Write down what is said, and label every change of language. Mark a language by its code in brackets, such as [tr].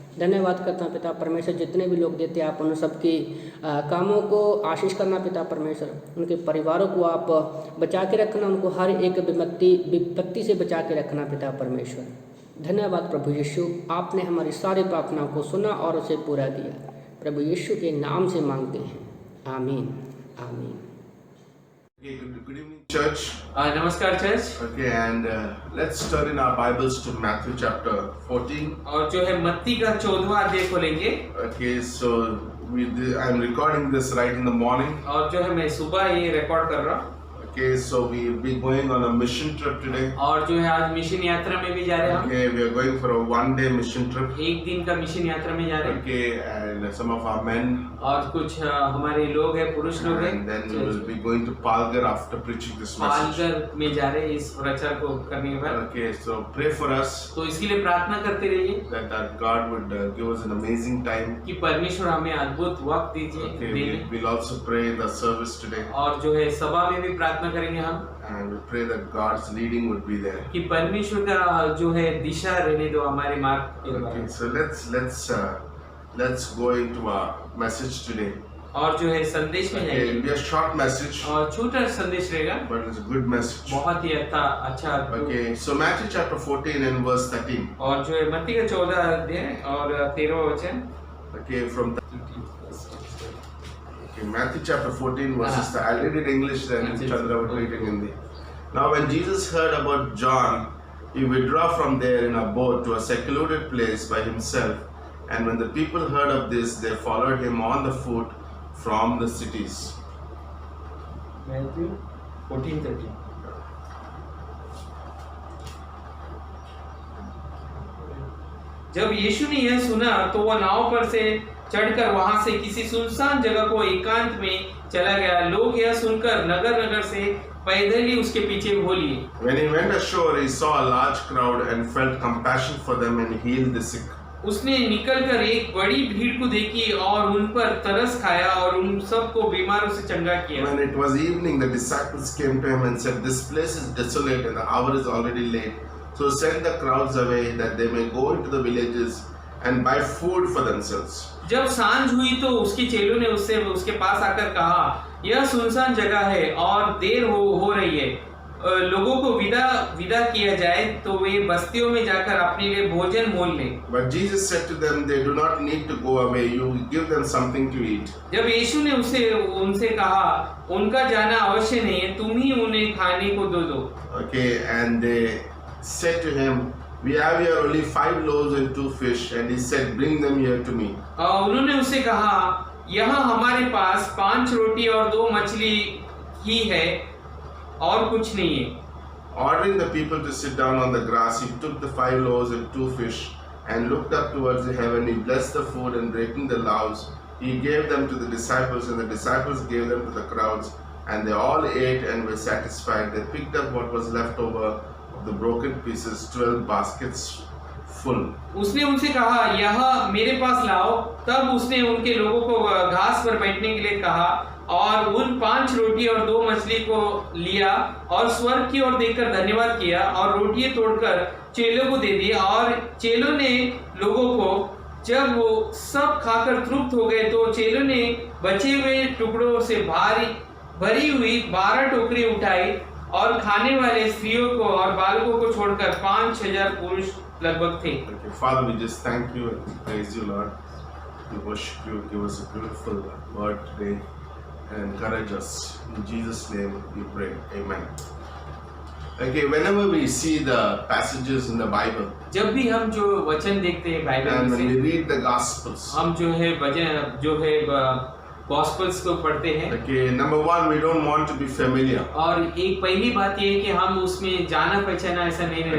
[hi] धन्यवाद करता हूँ पिता परमेश्वर, जितने भी लोग देते हैं आप उन सबके कामों को आशीष करना पिता परमेश्वर। उनके परिवारों को आप बचा के रखना, उनको हर एक विपत्ति से बचा के रखना पिता परमेश्वर। धन्यवाद प्रभु यीशु, आपने हमारी सारी प्रार्थनाओं को सुना और उसे पूरा किया। प्रभु यीशु के नाम से मांगते हैं, आमीन आमीन। [en] Okay, good evening, church. [hi] नमस्कार church. [en] Okay, and let's turn in our Bibles to Matthew chapter 14. [hi] और जो है मत्ती का 14वां अध्याय खोलेंगे। [en] Okay, so I'm recording this right in the morning. [hi] और जो है मैं सुबह ये रिकॉर्ड कर रहा हूँ। [en] Okay, so we'll be going on a mission trip today. [hi] और जो है आज मिशन यात्रा में भी जा रहे हैं हम। [en] Okay, we are going for a one-day mission trip. [hi] एक दिन का मिशन यात्रा में जा रहे हैं। [en] Okay, and some of our men. [hi] और कुछ हमारे लोग हैं, पुरुष लोग हैं। [en] And then we will be going to Palghar after preaching this message. [hi] Palghar में जा रहे हैं इस प्रचार को करने के बाद। [en] Okay, so pray for us [hi] तो इसके लिए प्रार्थना करते रहिए [en] that our God would give us an amazing time. [hi] कि परमेश्वर हमें अद्भुत वक्त दीजिए। [en] Okay, we'll also pray in the service today. [hi] और जो है सभा में भी प्रार्थना करेंगे हम। [en] And we pray that God's leading would be there. [hi] कि परमेश्वर का जो है दिशा रहने दो हमारे मार्ग के [en] Okay, [hi] द्वारा। [en] so let's go into our message today. [hi] और जो है संदेश में [en] Okay, [hi] जाएंगे। [en] it'll be a short message, [hi] और छोटा संदेश रहेगा, [en] but it's a good message. [hi] बहुत ही अच्छा। [en] Okay, so Matthew chapter 14 and verse 13. [hi] और जो है मत्ती का 14 अध्याय और 13वां वचन। [en] Okay, from the, okay, Matthew chapter 14 verses. I'll read it in English, then Chandra will read it in Hindi. Now, when Jesus heard about John, he withdrew from there in a boat to a secluded place by himself. And when the people heard of this, they followed him on the foot from the cities. Matthew 14:13। [hi] जब यीशु ने यह सुना तो वह नाव पर से चढ़कर वहां से किसी सुनसान जगह को एकांत में चला गया। लोग यह सुनकर नगर नगर से पैदल ही उसके पीछे हो लिए। [en] When he went ashore, he saw a large crowd and felt compassion for them and healed the sick. [hi] उसने निकलकर एक बड़ी भीड़ को देखी और उन पर तरस खाया और उन सबको बीमारों से चंगा किया। [en] When it was evening, the disciples came to him and said, "This place is desolate and the hour is already late. So send the crowds away that they may go into the villages and buy food for themselves." [hi] जब सांझ हुई तो उसके चेलों ने उसके पास आकर कहा, यह सुनसान जगह है और देर हो रही है, लोगों को विदा किया जाए तो वे बस्तियों में जाकर अपने लिए भोजन मोल लें। [en] But Jesus said to them, "They do not need to go away. You give them something to eat." [hi] जब यीशु ने उनसे कहा, उनका जाना अवश्य नहीं है, तुम ही उन्हें खाने को दो। [en] Okay, and they said to him, "We have here only 5 loaves and 2 fish." And he said, "Bring them here to me." [hi] उन्होंने उससे कहा, यहाँ हमारे पास 5 रोटी और 2 मछली ही है और कुछ नहीं है। [en] Ordering the people to sit down on the grass, he took the 5 loaves and 2 fish and looked up towards the heaven. He blessed the food and breaking the loaves, he gave them to the disciples, and the disciples gave them to the crowds. And they all ate and were satisfied. They picked up what was left over of the broken pieces, 12 baskets full. [hi] उसने उनसे कहा, यह मेरे पास लाओ। तब उसने उनके लोगों को घास पर बैठने के लिए कहा और उन 5 रोटी और 2 मछली को लिया और स्वर्ग की ओर देखकर धन्यवाद किया और रोटियां तोड़कर चेलों को दे दी। और चेलों ने लोगों को, जब वो सब खाकर तृप्त हो गए तो चेलों ने बचे हुए टुकड़ों से भरी हुई 12 टोकरी उठाई और खाने वाले स्त्रियों को और बालकों को छोड़कर 5,000 पुरुष लगभग थे। [en] Okay, Father, we just thank you and praise you, Lord. We worship you. Give us a beautiful word today and encourage us. In Jesus' name we pray. Amen. Okay, whenever we see the passages in the Bible, [hi] जब भी हम जो वचन देखते हैं Bible [en] and [hi] में [en] when we [hi] से, [en] read the Gospels, [hi] हम जो है गॉस्पेल्स को पढ़ते हैं। [en] Okay, number one, we don't want to be familiar. [hi] और एक पहली बात ये है कि हम उसमें जाना पहचाना ऐसा नहीं रहना